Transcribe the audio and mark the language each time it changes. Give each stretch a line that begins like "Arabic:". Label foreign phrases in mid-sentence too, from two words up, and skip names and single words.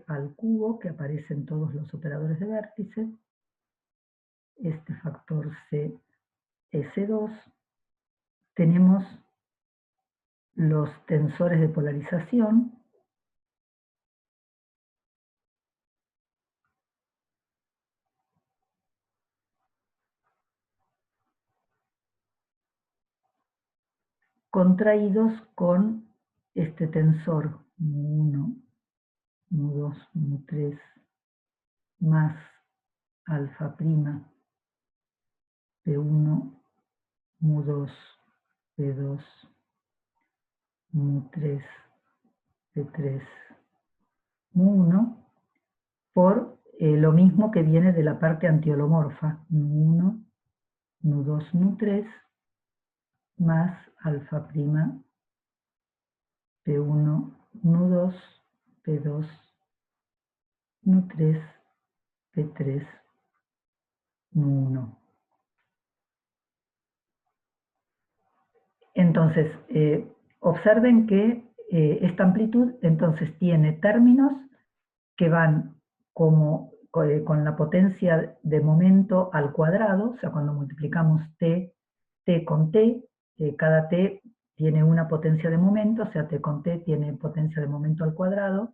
Spanish: al cubo, que aparece en todos los operadores de vértice, este factor CS2, tenemos los tensores de polarización, contraídos con este tensor mu1, mu2, mu3, más alfa', P1, mu2, P2, mu3, p3, mu1, por lo mismo que viene de la parte antiholomorfa, mu1, mu2, mu3, más alfa prima, p1, mu2, p2, mu3, p3, mu1. Entonces, observen que esta amplitud entonces tiene términos que van como con la potencia de momento al cuadrado, o sea, cuando multiplicamos t con t, cada t tiene una potencia de momento, o sea, t con t tiene potencia de momento al cuadrado.